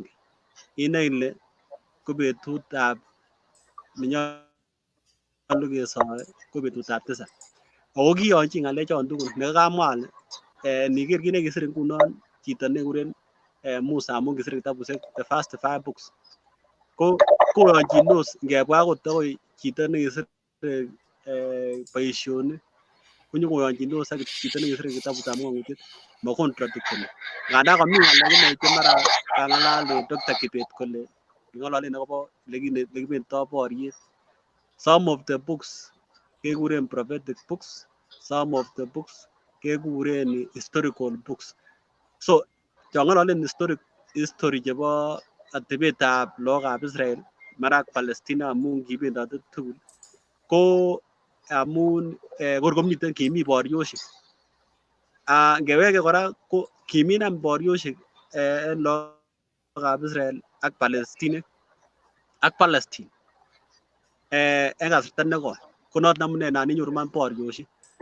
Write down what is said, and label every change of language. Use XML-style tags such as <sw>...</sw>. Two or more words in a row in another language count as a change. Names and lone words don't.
<kln>Inoe ile ko betutab nenyolu kesoi ko betutab 7. Ako kiyonchi ng'alechon tugul nekakamwa ale niker kit nekisir ngunon chito nekikuren Musa amun kisir kitabusiek</kln> <en>the first 5 books</en> <kln>ko koyonchinos ngebwa akot akoi chito nekisir boisionik konyokoyonchinos ak chito nekisir kitabutab ng'ong'utiet ma-contradicteni. Nganda komi ng'alek inei che mara kang'alal Dr.Kibet kole king'ololen akobo lekibenditoo boriet.</kln> <en>Some of the books kekuren prophetic books, some of the books kekuren historical books.</en> <kln>So chong'ololen history chebo atebetab lagokab Israel mara ak Palestina amun kibendote tugul ko amun kor komiten kimi boriosiek. Ngeweke kora ko kimi iman boriosiek en lagokab Israel ak Palestine ak Palestine en kasarta nekoi ko noton amune nan inyoru iman boriosiek.</kln>